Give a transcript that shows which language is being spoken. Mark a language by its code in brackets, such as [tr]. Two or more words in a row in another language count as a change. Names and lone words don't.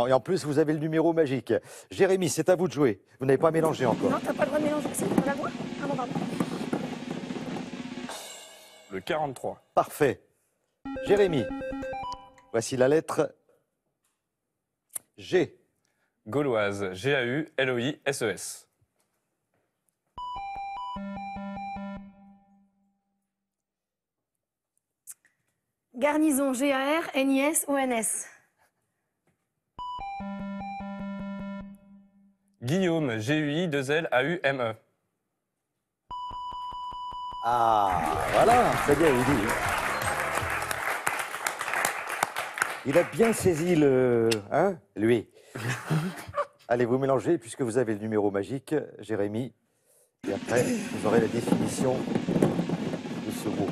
[fr] Et en plus, vous avez le numéro magique. Jérémy, c'est à vous de jouer. Vous n'avez pas mélangé encore. Non, t'as pas le droit de mélanger. Si, t'as pas le droit. Ah non, pardon. Le 43. Parfait. Jérémy, voici la lettre G. Gauloise. G-A-U-L-O-I-S-E-S. Garnison, G-A-R-N-I-S-O-N-S. Guillaume. G-U-I-2-L-A-U-M-E. Ah, voilà, ça y est, il dit. Il a bien saisi le... Hein, lui. Allez, vous mélangez, puisque vous avez le numéro magique, Jérémy. Et après, vous aurez la définition de ce mot.